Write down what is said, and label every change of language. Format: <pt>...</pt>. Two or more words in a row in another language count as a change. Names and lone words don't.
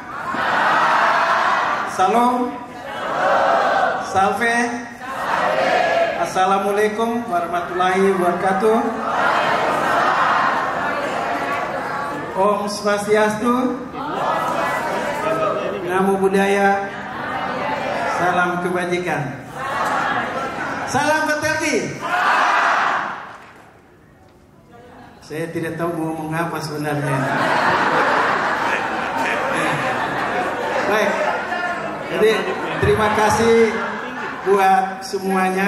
<id>Salam. Salve.</id> <ar>السلام عليكم ورحمة الله وبركاته.</ar> <sa>Om Swastiastu.</sa> <pi>Namo Buddhaya.</pi> <id>Salam kebajikan. Salam Patelki. Saya tidak tahu mau ngomong apa sebenarnya. Baik. Jadi terima kasih buat semuanya.</id>